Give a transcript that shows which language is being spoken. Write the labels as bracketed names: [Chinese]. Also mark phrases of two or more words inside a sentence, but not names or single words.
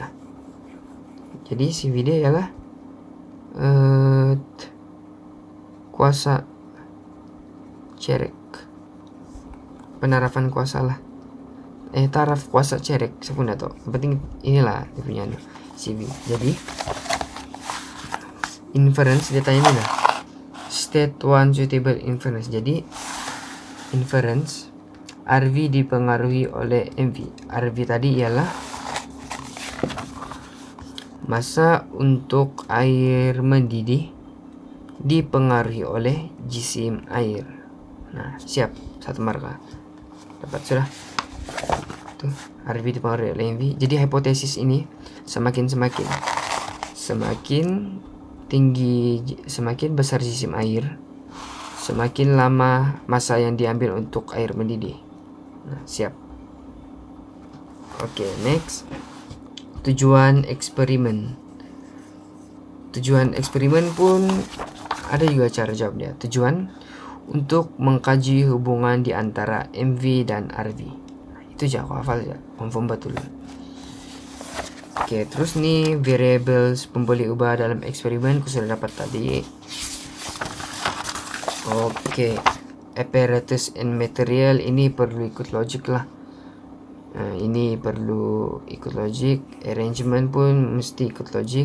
[Malay] Nah, jadi CV dia ialah kuasa cerek, penerapan kuasa lah, taraf kuasa cerek sepunda tuh. Yang penting inilah dia punya CV. Jadi inference dia tanya ini lah, [English] state one suitable inference. [Malay] Jadi inference RV dipengaruhi oleh MV. RV tadi ialah massa untuk air mendidih dipengaruhi oleh jisim air. Nah, siap, 1 marka. Dapat sudah. Tuh, RV dipengaruhi oleh MV. Jadi hipotesis ini semakin tinggi, semakin besar jisim air, semakin lama massa yang diambil untuk air mendidih. Nah, siap. Oke, next. Tujuan eksperimen. Tujuan eksperimen pun ada juga cara jawab dia. Tujuan untuk mengkaji hubungan di antara MV dan RV. Nah, itu aja aku hafal ya, confirm betul. Oke, terus nih variables pemboleh ubah dalam eksperimen aku sudah dapat tadi. Oke, [English] apparatus and material [Malay] ini perlu ikut logik lah. Nah, ini perlu ikut logik, arrangement pun mesti ikut logik.